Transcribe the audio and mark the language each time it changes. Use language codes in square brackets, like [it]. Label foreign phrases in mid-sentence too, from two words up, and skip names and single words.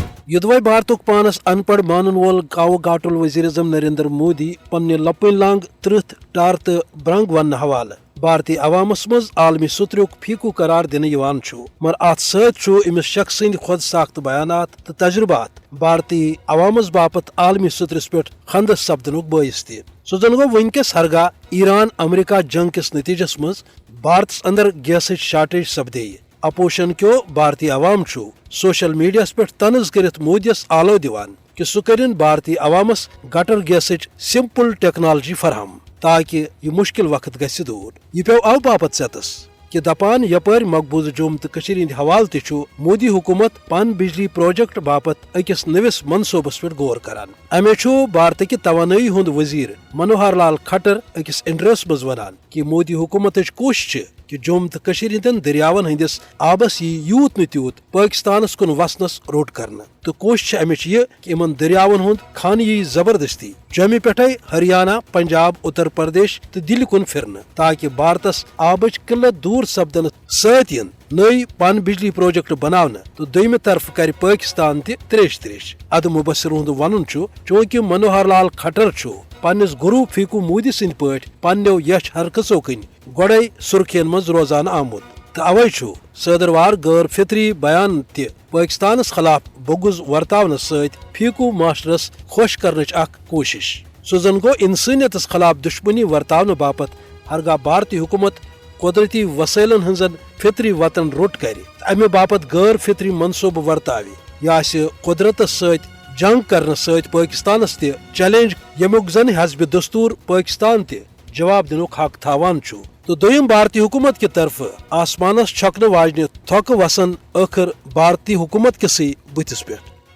[ks] یدوے بھارتک پانس ان پڑھ مانن وول کاو گاٹل وزیر اعظم نریندر مودی پنہ لپن لانگ ترت ٹار تو برنگ ون حوالہ بھارتی عوامس مز عالمی ستریک فیکو قرار دن مگر ات ست امس شخص سند خود ساخت بیانات تو تجربات بھارتی عوامس باپت عالمی سترس پہ خندس سپدنک باعث تہ سو زن گو ونکس ہرگاہ ایران امریکہ جنگ کس نتیجس مز بھارتس اندر [en] gas shortage [ks] سپدے اپوزیشن کیو بھارتی عوام [en] social media [ks] پہ طنز کرت مودیس آلو دیوان کہ سہ کرن بھارتی عوامس گٹر گیسچ [en] simple technology [ks] فراہم تاکہ یہ مشکل وقت گژھِ دور یہ پیو او باپت ستس کہ دپان یپر مقبوضہ جوم تو ہند حوالہ تہ مودی حکومت پن بجلی پروجیکٹ باپت اکس نوس منصوبس پہ غور کران امے بھارتک توانائی ہند وزیر منوہر لال کھٹر اکس انٹرویوس مز ونان کہ مودی حکومت کوشش کہ جوم تو ہندین دریاون ہندس آبس یوت نہ تیوت پاکستانس کن وسنس روٹ کرنا تو کوشش امچ یہ کہ ان دریاون ہند خان یی زبردستی جموں پٹھے ہریانہ پنجاب اتر پردیش تو دلہ کن پھرن تاکہ بھارتس آبچ قلت دور سپدن ست نئی پن بجلی پروجیکٹ بناونہ تو دویمہ طرف کر پاکستان تہ تریش تریش اد مبصر ہند ون چونکہ منوہر لال کھٹر پنس گرو فیکو مودی سند پہ پنو یچ حرکژو کن گوڑے سرخین مز روزان آمت تو اوے صدروار غیر فطری بیان تہ پاکستانس خلاف بغض ورتاون ست فیکو معاشرس خوش کرنچ اخ کوشش سو زن گو انسانیتس خلاف دشمنی ورتاون باپت ہرگاہ بھارتی حکومت قدرتی وسائلن ہنزن فطری وطن روٹ کر امہ باپت غیر فطری منصوبہ ورتاوی یہ قدرتس ست جنگ کرنے ست پاکستانس تہ چیلنج یمیک زن حزب دستور پاکستان تہ جواب دنک حق تھاوان تو دویم بھارتی حکومت کی طرف آسمانس چھکنہ واجنہ تھوکہ وسن آخر بھارتی حکومت کسی بتس پہ